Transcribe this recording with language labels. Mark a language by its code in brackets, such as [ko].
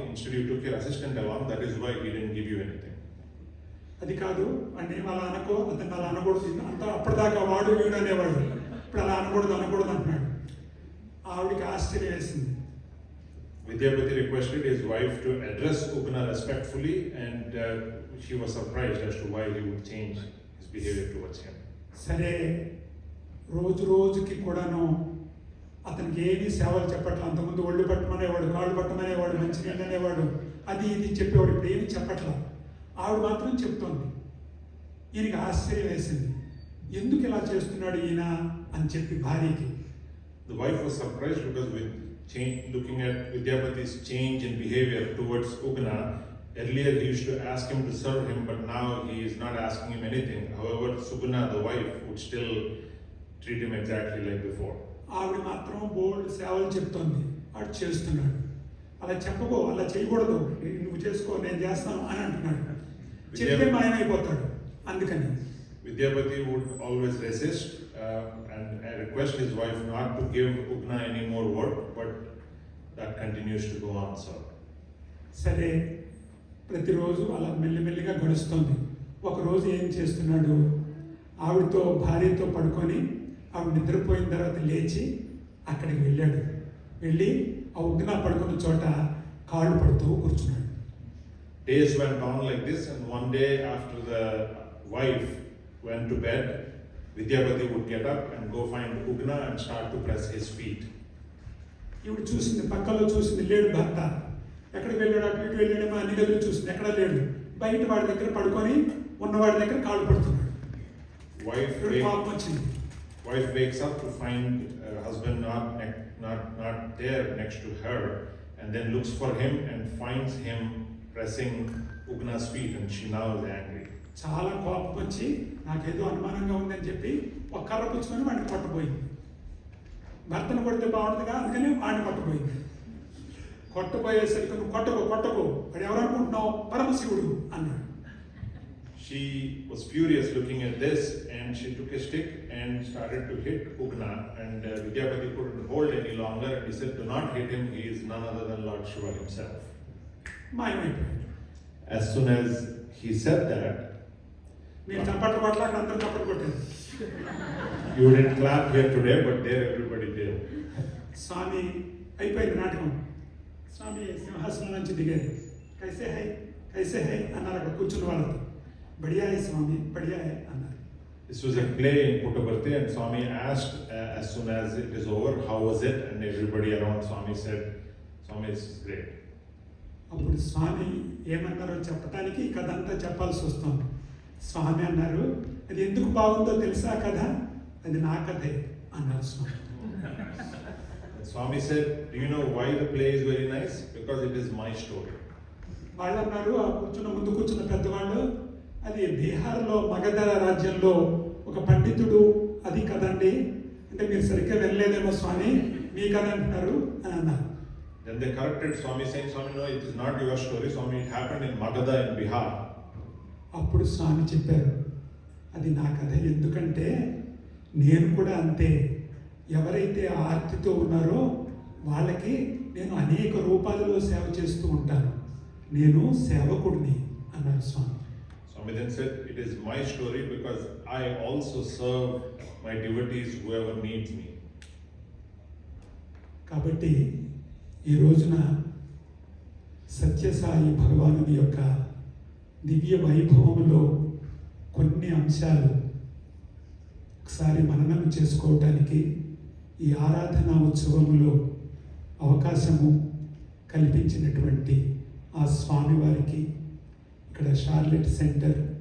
[en] Instead you took your assistant along. That is why he didn't give you anything. [te] అది కాదు అంటే అలా అనుకో, అతను అలా అనకూడదు, అంత అప్పటిదాకా వాడు వీడు అనేవాడు, ఇప్పుడు అలా అనకూడదు అంటున్నాడు. ఆవిడికి ఆశ్చర్యం వేసింది. [en] Vidyapati requested his wife to address Ugna respectfully and she was surprised as to why he would change his behavior towards him. [te] సరే, రోజుకి కూడాను అతనికి ఏమీ సేవలు చెప్పట్ల. అంతకుముందు ఒళ్ళు పట్టమనేవాడు, కాళ్ళు పట్టమనేవాడు, మంచినీళ్ళు అనేవాడు, అది ఇది చెప్పేవాడు, ఇప్పుడు ఏమీ చెప్పట్ల. ఆవిడ మాత్రం చెప్తోంది. ఈయనకి ఆశ్చర్యం వేసింది, ఎందుకు ఇలా చేస్తున్నాడు ఈయన అని చెప్పి భార్యకి. [en] The wife was surprised because looking at Vidyapati's change in behavior towards Ugna, earlier he used to ask him to serve him, but now he is not asking him anything. However, Suguna, the wife, would still treat him exactly like before. [te] ఆవిడ మాత్రం బోల్డ్ సేవలు చెప్తోంది, వాడు చేస్తున్నాడు. అలా చెప్పకో, అలా చేయకూడదు, నువ్వు చేసుకో, నేను చేస్తాను అని అంటున్నాడు. చెప్తే మాయమైపోతాడు. అందుకని [en] Vidyapati would always resist and request his wife not to give Ugna any more work, but that continues to go on. So, [te] సరే, ప్రతిరోజు అలా మెల్లిమెల్లిగా గడుస్తుంది. ఒకరోజు ఏం చేస్తున్నాడు, ఆవిడతో భార్యతో పడుకొని ఆవిడ నిద్రపోయిన తర్వాత లేచి అక్కడికి వెళ్ళాడు. వెళ్ళి ఆ ఉగ్న పడుకున్న చోట కాళ్ళు పడుతూ కూర్చున్నాడు. [en] Days went on like this, and one day after the wife went to bed, Vidyapati would get up and go find Ugna and start to press his feet. [te] ఈవిడ చూసింది, పక్కలో చూసింది, లేడు భర్త. ఎక్కడికి వెళ్ళాడు, అటు ఇటు వెళ్ళాడేమో, అన్ని గదులు చూసింది, ఎక్కడా లేడు. బయట వాడి దగ్గర పడుకొని ఉన్నవాడి దగ్గర కాళ్ళు పడుతున్నాడు. పాపం వచ్చింది. [en] Wife wakes up to find husband not there next to her, and then looks for him and finds him pressing Ugna's feet, and she now is angry. [te] చాలా కోపం వచ్చి నాకేదో అనుమానంగా ఉందని చెప్పి ఒక కర్ర పుచ్చుకొని వాడిని కొట్టబోయింది. భర్తను కొడితే బాగుంటుందిగా, అందుకని వాడిని కొట్టబోయింది. కొట్టబోయేసరికి నువ్వు కొట్టకు వాడు ఎవరు అనుకుంటున్నావు, పరమశివుడు అన్నాడు. [en] She was furious looking at this, and she took a stick and started to hit Ugna, and Vidyapati couldn't hold any longer, and he said, "Do not hit him, he is none other than Lord Shiva himself." [te] మాయమైపోయాడు. [en] As soon as he said that, [te] మీరు చప్పట్లు కొట్ల, అక్కడ అందరూ చప్పట్లు కొట్టారు. [en] you didn't clap here today, but there everybody did. [te] స్వామి అయిపోయింది నాటకం. స్వామి సింహాసనం నుంచి దిగారు. [hi] కైసే హై [te] అన్నారు అక్కడ కూర్చున్న వాళ్ళతో. [hi] బడియా హై స్వామి, బడియా హై [te] అన్నారు. [en] This was a play in Puttaparthi, and Swami asked as soon as it is over, how was it? And everybody around Swami said, "Swami, this is great." [te] అప్పుడు స్వామి ఏమన్నారో చెప్పడానికి ఈ కథ అంతా చెప్పాల్సి వస్తుంది. స్వామి అన్నారు, అది ఎందుకు బాగుందో తెలుసా కథ, అది నా కథే అన్నారు స్వామి. [en] And Swami said, "Do you know why the play is very nice? Because it is my story." [te] వాళ్ళు అన్నారు, ఆ ముందు కూర్చున్న పెద్దవాళ్ళు, అది బీహార్లో మగధ రాజ్యంలో ఒక పండితుడు అది కదండి అంటే మీరు సరిగ్గా వెళ్ళలేదేమో స్వామి, మీ కథ అంటున్నారు అని అన్నారు. [en] Then they corrected Swami, saying, "Swami, no, it is not your story. Swami, it happened in Magadha in Bihar." [te] అప్పుడు స్వామి చెప్పారు, అది నా కథ, ఎందుకంటే నేను కూడా అంతే, ఎవరైతే ఆర్తితో ఉన్నారో వాళ్ళకి నేను అనేక రూపాలలో సేవ చేస్తూ ఉంటాను, నేను సేవకుడిని అన్నారు స్వామి. [en] Swami then said, "It is my story because I also serve my devotees, whoever needs me." [te] కాబట్టి ఈ రోజున సత్యసాయి భగవానుని యొక్క దివ్య వైభవంలో కొన్ని అంశాలు ఒకసారి మననం చేసుకోవటానికి ఈ ఆరాధనా ఉత్సవంలో అవకాశము కల్పించినటువంటి ఆ స్వామివారికి, ఇక్కడ షార్లెట్ సెంటర్